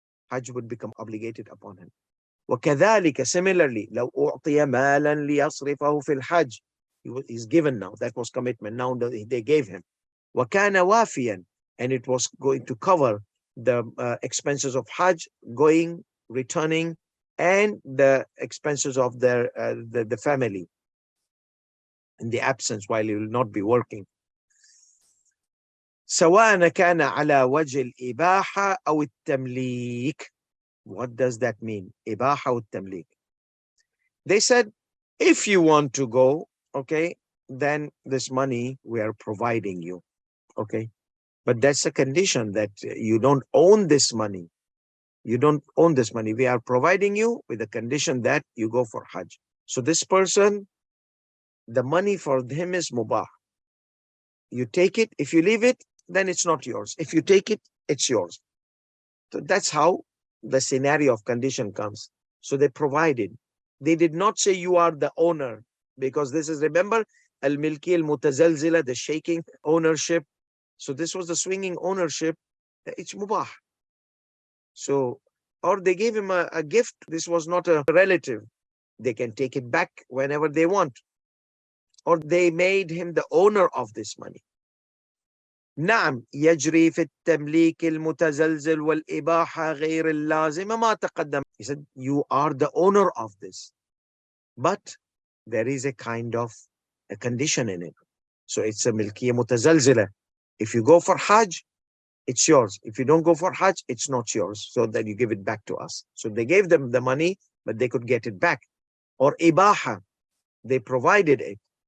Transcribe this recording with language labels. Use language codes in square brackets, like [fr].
[en] Hajj would become obligated upon him. [ar] وكذلك, [en] similarly, [ar] لو أعطي مالا ليصرفه في الحج, [en] he's given now, that was commitment, now they gave him. [ar] وكان وافيا, [en] and it was going to cover the expenses of Hajj, going, returning, and the expenses of their the family in the absence while he will not be working. [ar] سواء كان على وجه الإباحة أو التمليك. [en] What does that mean? Ibaha wa tamlik. They said, if you want to go, okay, then this money we are providing you, okay? But that's a condition that you don't own this money. You don't own this money. We are providing you with the condition that you go for Hajj. So this person, the money for him is mubah. You take it. If you leave it, then it's not yours. If you take it, it's yours. So that's how the scenario of condition comes. So they provided. They did not say you are the owner. because this is, remember, al-milki al-mutazalzila, the shaking ownership. So this was the swinging ownership. It's mubah. So, or they gave him a gift. This was not a relative. They can take it back whenever they want. Or they made him the owner of this money. [ar] نعم يجري في التمليك المتزلزل والإباحة غير اللازمة ما تقدم. [en] He said, you are the owner of this. But there is a kind of a condition in it. So it's a milkiya mutazalzila. If you go for Hajj, it's yours. If you don't go for Hajj, it's not yours. So then you give it back to us. So they gave them the money, but they could get it back. Or ibaha, they provided it.